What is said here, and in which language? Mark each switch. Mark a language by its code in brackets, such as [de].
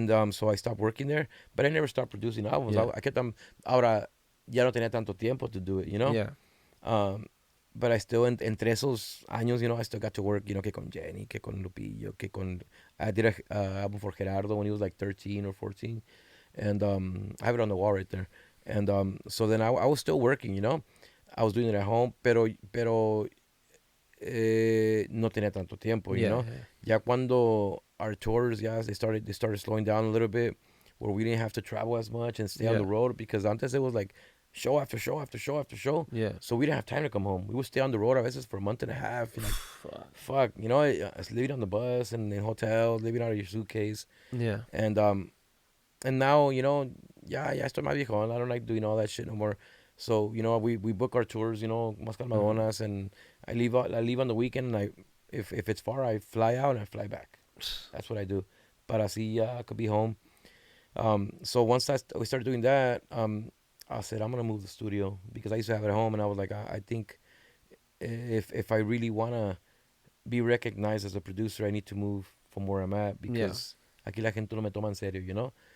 [en] So I stopped working there, but I never stopped producing albums. Yeah. I kept them. [es] Ahora ya no tenía tanto tiempo [en] to do it, you know. Yeah. But I still, [es] entre esos años, [en] you know, I still got to work, you know, [es] que con Jenny, que con Lupillo, que con... [en] I did a album for Gerardo when he was like 13 or 14. And I have it on the wall right there. And so then I was still working, you know. I was doing it at home, [es] pero no tenía tanto tiempo, [en] you know. [es] Ya cuando [en] our tours, they started slowing down a little bit, where we didn't have to travel as much and stay on the road, because [es] antes [en] it was like show after show after show after show. Yeah. So we didn't have time to come home. We would stay on the road [es] a veces [en] for a month and a half. Like, fuck, you know, living on the bus and in hotels, living out of your suitcase. Yeah. And now, you know, [es] ya estoy más viejo. [en] I don't like doing all that shit no more. So, you know, we book our tours, you know, [es] más calmadonas, [en] and I leave on the weekend, and if it's far, I fly out and I fly back. That's what I do. [es] Para así [en] I could be home. So once we started doing that, I said, I'm going to move the studio, because I used to have it at home, and I was like, I think if I really want to be recognized as a producer, I need to move from where I'm at, because [es] aquí la gente no me toma en serio, [en] you know?